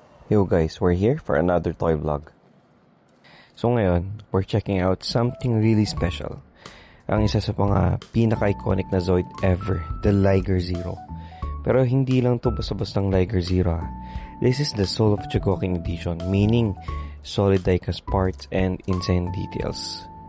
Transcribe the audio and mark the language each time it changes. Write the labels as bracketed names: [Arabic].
[English] Yo guys, we're here for another toy vlog. [Filipino] So ngayon, [English] we're checking out something really special. [Filipino] Ang isa sa mga pinaka-iconic na Zoid ever, the Liger Zero. Pero hindi lang to basta-bastang Liger Zero. [English] This is the Soul of Chogoking edition, meaning solid diecast parts and insane details.